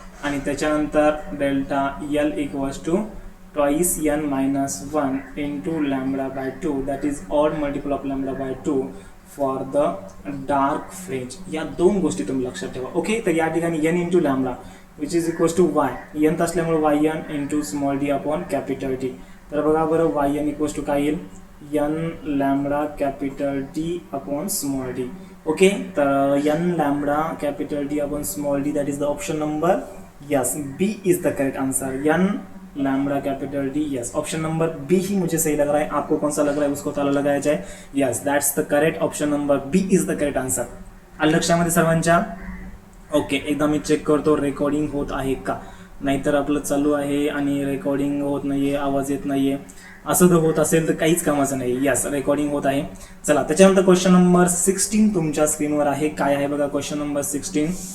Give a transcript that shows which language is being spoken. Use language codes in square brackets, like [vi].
[mr] आणि त्याच्यानंतर [en] Delta L equals to twice n minus 1 into lambda by 2, that is odd multiple of lambda by 2 for the dark fringe. [mr] या दोन गोष्टी तुम्ही लक्षात ठेवा. ओके, तर या ठिकाणी n into lambda which is equals to y, n असल्यामुळे yn into small D upon capital T. तर बघा बरं, yn इक्वल्स टू काय येईल, n lambda capital T upon small D. [en] Okay, तर n lambda capital D upon small D, that is the option number, yes, B is the correct answer. [hi] n lambda capital D, yes, option number B ही मुझे सही लग रहा है. आपको कौन सा लग रहा है उसको ताला लगाया जाए. [en] Yes, that's the correct, option number B is the correct answer. [mr] आलं लक्षामध्ये सर्वांच्या. ओके, एकदा मी चेक करतो रेकॉर्डिंग होत आहे का, नाहीतर आपलं चालू आहे आणि रेकॉर्डिंग होत नाहीये, आवाज येत नाहीये, असं जर होत असेल तर काहीच कामाचं नाही. यस, रेकॉर्डिंग होत आहे. चला, त्याच्यानंतर क्वेश्चन नंबर 16 तुमच्या स्क्रीनवर आहे. काय आहे बघा क्वेश्चन नंबर 16.